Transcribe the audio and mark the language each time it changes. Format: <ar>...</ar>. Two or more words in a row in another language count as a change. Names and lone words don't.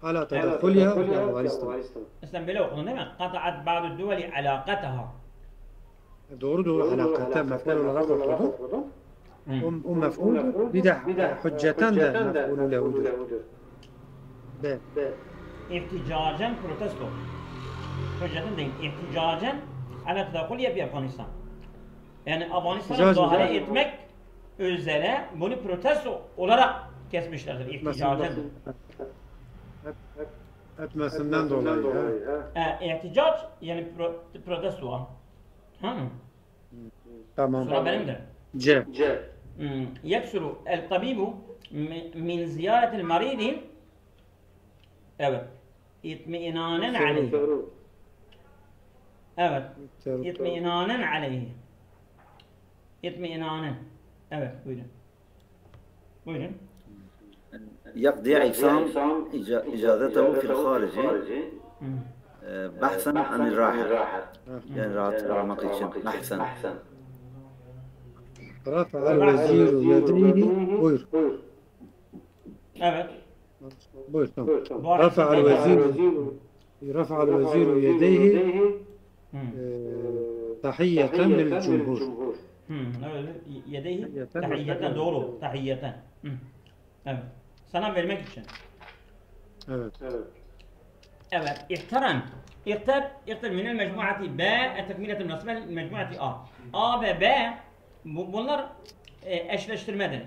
<ar>على تدخلها في أفغانستان.</ar> <tr>Sen böyle okudun değil mi?</tr> <ar>قطعت بعض الدول علاقاتها.</ar> <tr>Doğru alakatta mef'ul olarak okudum. O mef'ul bir de hücceten de mef'ulü lehudur. B. İhticacen protesto. Hüccetin değil.</tr> <ar>احتجاجا على تدخلها في أفغانستان.</ar> <tr>Yani Afganistan'a müdahale etmek üzere bunu protesto olarak kesmişlerdir. İhticacen. Etmesinden dolayı. İhticac yani protesto. Tamam. Sıra benimdir. C.</tr> <ar>يكسر الطبيب من زيارة المريض evet اطمئنانا عليه evet اطمئنانا عليه اطمئنانا</ar> <tr>evet buyurun</tr> <ar>يقضي عصام إجازته في الخارج بحثا عن الراحة يعني راحة</ar> <tr>almak için</tr> <ar>بحثا رفع الوزير يديه buyur.</ar> <tr>Evet. Buyur tamam.</tr> <ar>رفع الوزير يديه تحية للجمهور. يديه تحية doğru. Tahiyyeten.</ar> <tr>Evet. Sana vermek için. Evet. Evet. İhtaran.</tr> <ar>اختر من المجموعة ب التكملة المناسبة للمجموعة أ.</ar> <tr>A ve B bunlar eşleştirmedir.</tr>